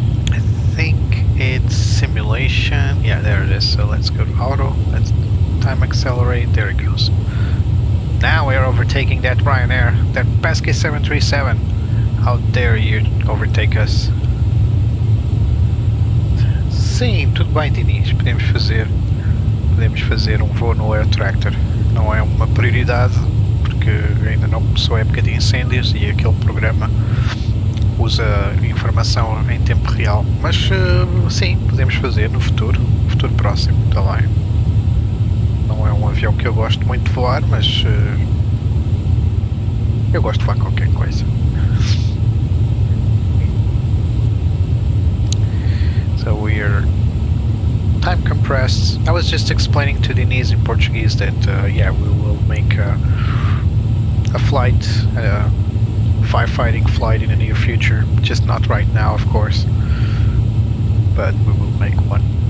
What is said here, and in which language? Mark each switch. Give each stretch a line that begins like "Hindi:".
English: I think it's simulation. Yeah, there it is. So let's go to auto. Let's time accelerate. There it goes. Now we're overtaking that Ryanair, that pesky 737. How dare you overtake us?
Portuguese: Sim, tudo bem, Diniz. Podemos fazer voo no Air Tractor. Não é uma prioridade, porque ainda não começou a época de incêndios e aquele programa usa informação em tempo real. Mas sim, podemos fazer no futuro próximo, está bem. Não é um avião que eu gosto muito de voar, mas eu gosto de voar qualquer coisa.
English: So we're time compressed. I was just explaining to Denise in Portuguese that yeah, we will make a flight, firefighting flight in the near future. Just not right now, of course, but we will make one.